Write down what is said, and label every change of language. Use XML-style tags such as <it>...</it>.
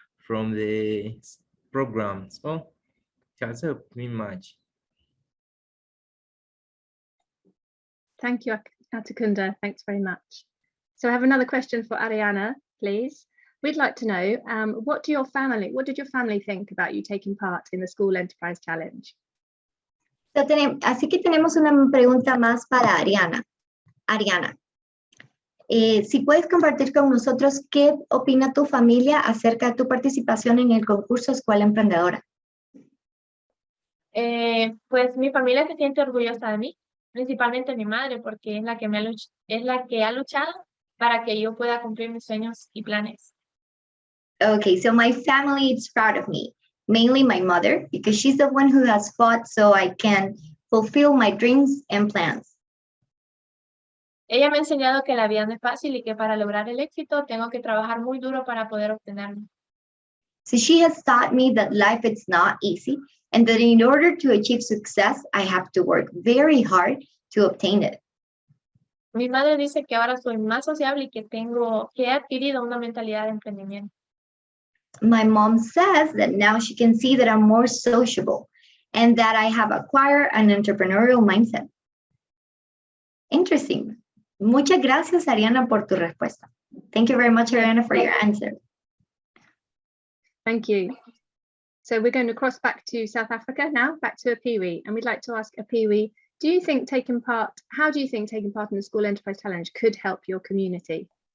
<en>From the program. So it has helped me much. Thank you, Atakunda. Thanks very much. So I have another question for Ariana, please. We'd like to know what did your family think about you taking part in the School Enterprise Challenge?</en> <es>Así que tenemos una pregunta más para Ariana. Ariana, si puedes compartir con nosotros qué opina tu familia acerca de tu participación en el concurso Escuela Emprendedora. Pues mi familia se siente orgullosa de mí, principalmente mi madre, porque es la que ha luchado para que yo pueda cumplir mis sueños y planes.</es> <en>Okay, so my family is proud of me, mainly my mother, because she's the one who has fought so I can fulfill my dreams and plans.</en> <es>Ella me ha enseñado que la vida no es fácil y que para lograr el éxito tengo que trabajar muy duro para poder obtenerlo.</es> <en>So she has taught me that life is not easy and that in order to achieve success, I have to work very hard to obtain it.</en> <es>Mi madre dice que ahora soy más sociable y que he adquirido una mentalidad de emprendimiento.</es> <en>My mom says that now she can see that I'm more sociable and that I have acquired an entrepreneurial mindset. Interesting.</en> <es>Muchas gracias, Ariana, por tu respuesta.</es> <en>Thank you very much, Ariana, for your answer. Thank you. So we're going to cross back to South Africa now, back to Apiwi, and we'd like to ask Apiwi, how do you think taking part in the School Enterprise Challenge could help your community?</en>